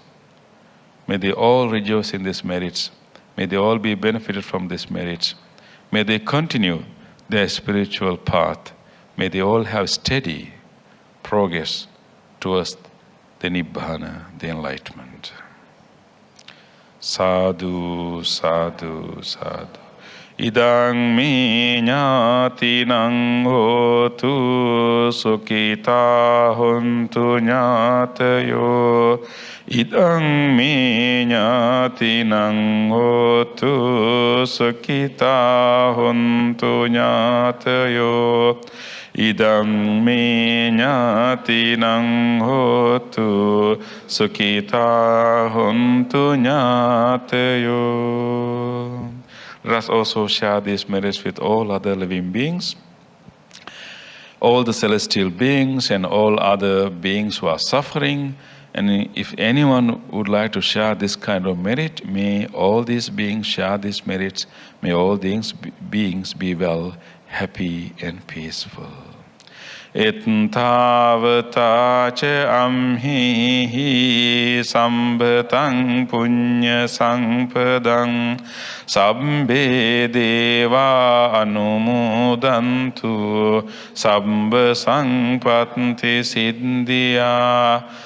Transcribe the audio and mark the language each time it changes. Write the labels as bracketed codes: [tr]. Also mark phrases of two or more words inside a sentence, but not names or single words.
[en] May they all rejoice in these merits. May they all be benefited from these merits. May they continue their spiritual path. May they all have steady progress towards the Nibbana, the enlightenment. Sadhu, sadhu, sadhu. [pi] Idang mi ñātinang hotu sukhita hontu ñātayo. Idang mi ñātinang hotu sukhita hontu ñātayo. Idang mi ñātinang hotu sukhita hontu ñātayo. [en] Let us also share these merits with all other living beings. all the celestial beings and all other beings who are suffering. And if anyone would like to share this kind of merit, may all these beings share these merits. May all these beings be well, happy and peaceful. [pi] Ettavata ca amhi sambhatang punya sampadang sabbe deva anumodantu sabba sangpatti siddhya.